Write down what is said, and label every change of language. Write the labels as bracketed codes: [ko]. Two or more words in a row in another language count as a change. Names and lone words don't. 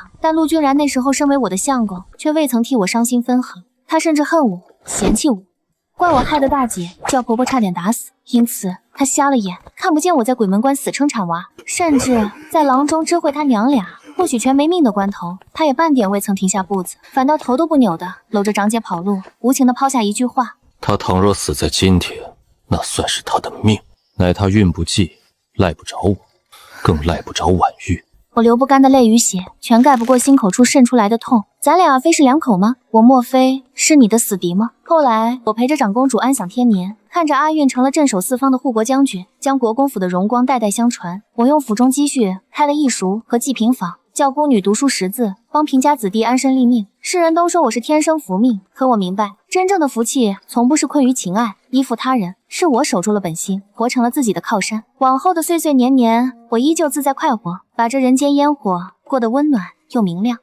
[zh] 但陸君然那時候身為我的相公，卻未曾替我傷心分毫，他甚至恨我嫌棄我，怪我害得大姐叫婆婆差點打死，因此他瞎了眼，看不見我在鬼門關死撐產娃，甚至在郎中知會他娘倆或許全沒命的關頭，他也半點未曾停下步子，反倒頭都不扭的摟着長姐跑路，無情的拋下一句話： 他倘若死在今天，那算是他的命，乃他运不济，賴不着我，更賴不着婉玉。我流不干的淚與血，全蓋不過心口處滲出來的痛。咱倆非是兩口嗎？我莫非是你的死敵嗎？後來我陪着長公主安享天年，看着阿運成了鎮守四方的護國將軍，將國公府的榮光代代相傳。我用府中積蓄開了義塾和濟貧坊，教孤女讀書識字，幫貧家子弟安身立命。世人都說我是天生福命，可我明白，真正的福氣從不是困於情愛，依附他人，是我守住了本心，活成了自己的靠山。往後的岁岁年年，我依舊自在快活，把這人間煙火過得溫暖又明亮。